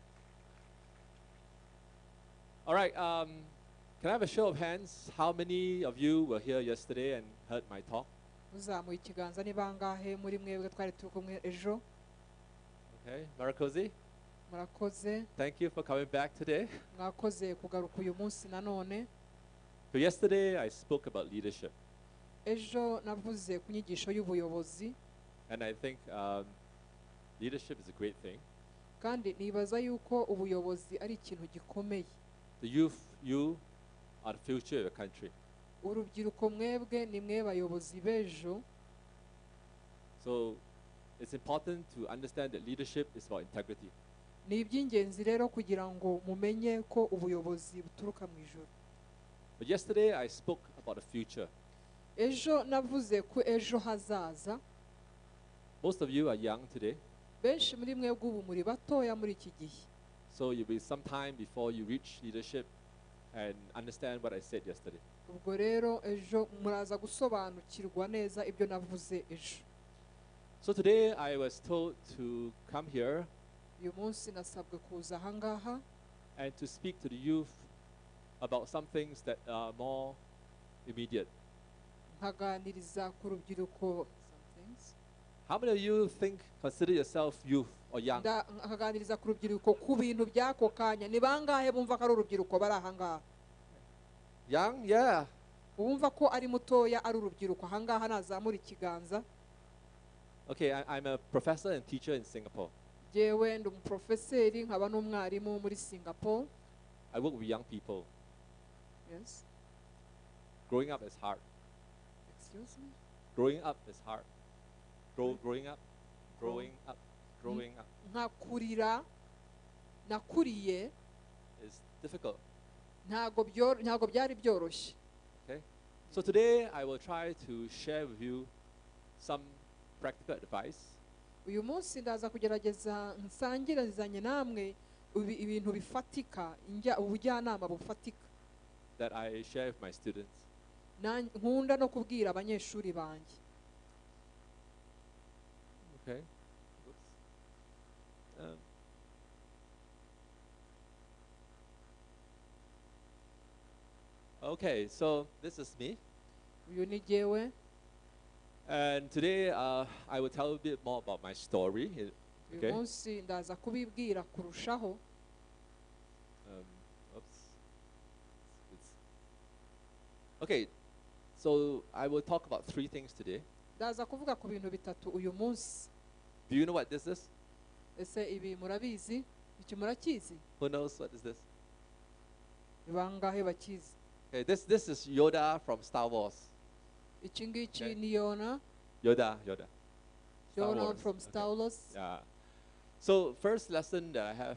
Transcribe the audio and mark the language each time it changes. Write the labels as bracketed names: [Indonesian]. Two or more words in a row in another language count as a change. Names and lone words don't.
[English] All right, can I have a show of hands? How many of you were here yesterday and heard my talk? Okay, Marakosi? Thank you for coming back today. [Kinyarwanda] mwakoze kugaruka uyu munsi nanone. [English] So yesterday I spoke about leadership. [Kinyarwanda] Ejo navuze ku nyigisho y'ubuyobozi. [English] And I think leadership is a great thing. [Kinyarwanda] Kandi nibaza yuko ubuyobozi ari ikintu gikomeye. [English] The youth, you are the future of your country. [Kinyarwanda] Urubyiruko mwebwe ni mwe bayobozi b'ejo. [English] So it's important to understand that leadership is about integrity. [Kinyarwanda] Ni iby'ingenzi rero kugira ngo mumenye ko ubuyobozi buturuka mu ijuru. [English] But yesterday I spoke about the future. [Kinyarwanda] Ejo navuze ku ejo hazaza. [English] Most of you are young today. [Kinyarwanda] Benshi muri mwebwe ubu muri batoya muri iki gihe. [English] So you'll be some time before you reach leadership and understand what I said yesterday. [Kinyarwanda] Ubwo rero ejo muraza gusobanukirwa neza ibyo navuze ejo. [English] So today I was told to come here [Kinyarwanda] Uyu munsi nasabwe kuza ahangaha [English] and to speak to the youth about some things that are more immediate. [Kinyarwanda] nkaganiriza ku rubyiruko. [English] How many of you consider yourself youth or young? [Kinyarwanda] Nkaganiriza ku rubyiruko ku bintu by'ako kanya. Ni bangahe bumva ko ari urubyiruko bari ahangaha? [English] Young, yeah. [Kinyarwanda] Bumva ko ari mutoya ari urubyiruko ahangaha nazamura ikiganza. [English] Okay, I'm a professor and teacher in Singapore. [Kinyarwanda] Jewe ndi umuprofeseri nkaba n'umwarimu muri Singapore. [English] I work with young people. Yes. Growing up is hard. Excuse me? Growing up is hard. Growing up. [Kinyarwanda] Nakuriye [English] is difficult. [Kinyarwanda] ntago byari byoroshye. [English] Okay? So today I will try to share with you some practical advice. [Kinyarwanda] Uyu munsi ndaza kugerageza nsangirizanye namwe ibintu bifatika, ubujyanama bufatika. [English] That I share with my students. [Kinyarwanda] Nkunda no kubwira abanyeshuri banjye. [English] Okay. Okay, so this is me. [Kinyarwanda] Uyu ni jewe. [English] And today I will tell a bit more about my story. Okay. [Kinyarwanda] Uyu munsi ndaza kubibwira kurushaho. [English] Okay, so I will talk about 3 things today. [Kinyarwanda] Ndaza kuvuga ku bintu bitatu uyu munsi. [English] Do you know what this is? [Kinyarwanda] Ese ibi murabizi? Iki murakizi? [English] Who knows what is this? [Kinyarwanda] Bangahe bakizi? [English] Okay, this is Yoda from Star Wars. [Kinyarwanda] Iki ngiki ni Yoda. [English] Yoda. Yoda from Star Wars. Yeah. So first lesson that I have